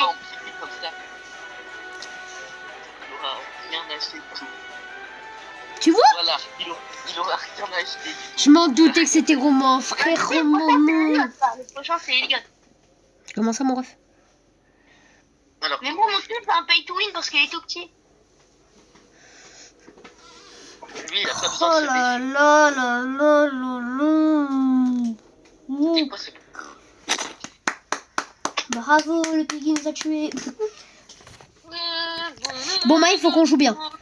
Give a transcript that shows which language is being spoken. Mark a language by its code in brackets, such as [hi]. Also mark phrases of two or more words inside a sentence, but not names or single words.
[fr] en petit comme ça. Il aura rien acheté. Tu vois? Voilà, il aura rien acheté. Je m'en doutais que c'était Roman, frère Le Roman. prochain, c'est Elliot. Comment ça, mon ref? Alors, Mais moi, mon truc, c'est un [en] pay to win [fr] parce qu'il est tout petit. lui, il a pas besoin Oh de se là payer. là là là là là. C'est quoi, c'est Bravo, le Piggy nous a tués. Bon, il faut qu'on joue bien.